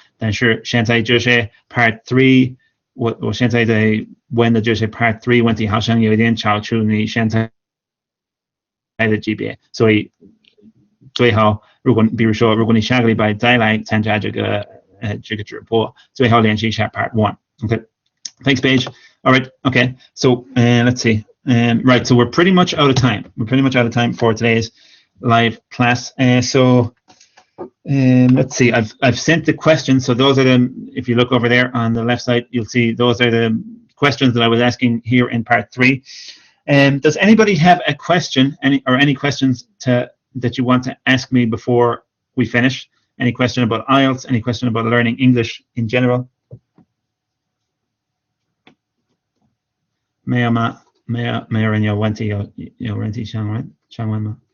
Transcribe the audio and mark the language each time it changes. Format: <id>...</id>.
<zh>但是现在这些 Part 3， 我现在在问的这些 Part 3问题好像有一点超出你现在的级别，所以最好比如说如果你下个礼拜再来参加这个直播，最好练习一下 Part 1。</zh> <en>Okay, thanks Paige. All right, okay, so let's see. Right, so we're pretty much out of time. We're pretty much out of time for today's live class. So let's see. I've sent the questions. So those are if you look over there on the left side, you'll see those are the questions that I was asking here in Part 3. Does anybody have a question, any questions that you want to ask me before we finish? Any question about Ielts? Any question about learning English in general?</en> <zh>没有吗？没有人有问题，有问题想问吗？</zh>